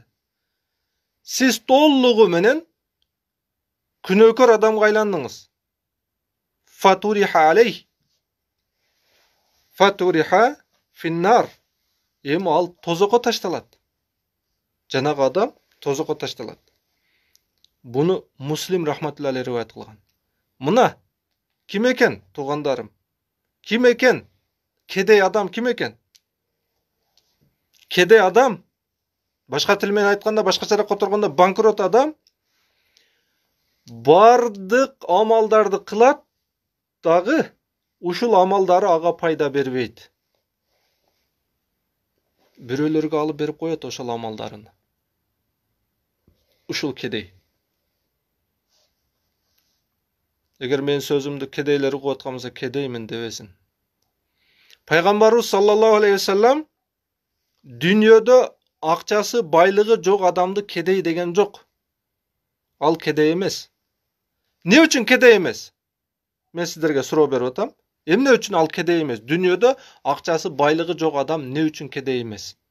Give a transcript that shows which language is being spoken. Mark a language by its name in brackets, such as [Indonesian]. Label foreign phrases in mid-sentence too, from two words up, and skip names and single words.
[Kyrgyz] Сиз толугу менен күнөөкөр адамга айландыңыз. [Arabic] فطرحت عليه. فطرحت في النار. [Kyrgyz] Эми ал тозокко ташталат. Жанагы адам тозокко ташталат. Буну Муслим [Arabic] رحمة الله عليه [Kyrgyz] риваят кылган. Мына ким экен, туугандарым? Ким экен? Кедей адам ким экен? Кедей адам, башка тил менен айтканда, башкачараак которгондо банкрот адам бардык амалдарды кылат, дагы ушул амалдары ага пайда бербейт. Бирөөлөргө алып берип коет ошол амалдарын. Ушул кедей. Эгер мен сөзүмдү кедейлер угуп аткан болсо, кедеймин дебесин. Пайгамбарыбыз [Arabic] صلى الله عليه وسلم [Kyrgyz] дүйнөдө акчасы, байлыгы жок адамды кедей деген жок. Ал кедей эмес. Не үчүн кедей эмес? Мен сиздерге суроо берип атам. Эмне үчүн ал кедей эмес? Дүйнөдө акчасы, байлыгы жок адам не үчүн кедей эмес?